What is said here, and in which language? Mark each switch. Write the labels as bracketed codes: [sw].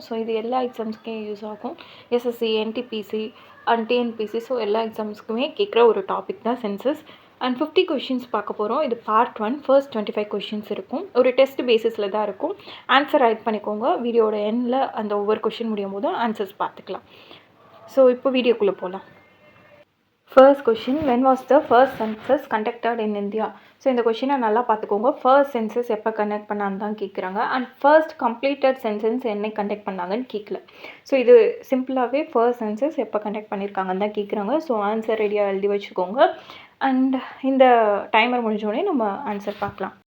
[ta] So இது எல்லா எக்ஸாம்ஸ்க்கும் use ஆகும். SSC, NTPC and TNPSC, so எல்லா எக்ஸாம்ஸ்க்குமே கேட்குற ஒரு டாபிக் தான் சென்சஸ். அண்ட் 50 கொஷின்ஸ் பார்க்க போகிறோம். இது பார்ட் 1, ஃபர்ஸ்ட் 25 கொஷின்ஸ் இருக்கும். ஒரு டெஸ்ட் பேசிஸில் தான் இருக்கும். ஆன்சர் ரைட் பண்ணிக்கோங்க. வீடியோட எண்டில் அந்த ஒவ்வொரு கொஷின் முடியும் போது ஆன்சர்ஸ் பார்த்துக்கலாம். ஸோ இப்போ வீடியோக்குள்ளே போகலாம். [en] First question, when was the first census conducted in India? [ta] So இந்த கொஷினை நல்லா பார்த்துக்கோங்க. ஃபர்ஸ்ட் சென்சஸ் எப்போ கண்டக்ட் பண்ணான்னு தான் கேட்குறாங்க. அண்ட் [en] first completed census [ta] என்ன கண்டக்ட் பண்ணாங்கன்னு கேட்கல. ஸோ இது சிம்பிளாகவே ஃபர்ஸ்ட் சென்சஸ் எப்போ கண்டக்ட் பண்ணியிருக்காங்கன்னு தான் கேட்குறாங்க. ஸோ ஆன்சர் ரெடியாக எழுதி வச்சுக்கோங்க. அண்ட் இந்த டைமர் முடிஞ்சோடனே நம்ம ஆன்சர் பார்க்கலாம்.